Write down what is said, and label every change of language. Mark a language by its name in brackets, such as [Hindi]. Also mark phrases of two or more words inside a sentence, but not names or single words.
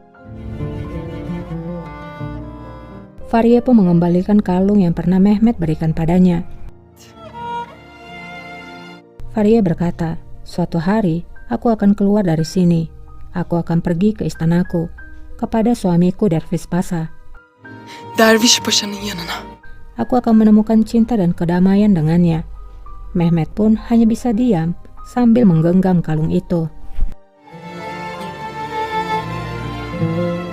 [Indonesian] Faria pun mengembalikan kalung yang pernah Mehmet berikan padanya. Faria berkata, suatu hari aku akan keluar dari sini. Aku akan pergi ke istanaku, kepada suamiku Dervish Pasha. [Turkish] Derviş Paşa'nın yanına. [Indonesian] Aku akan menemukan cinta dan kedamaian dengannya. Mehmet pun hanya bisa diam sambil menggenggam kalung itu.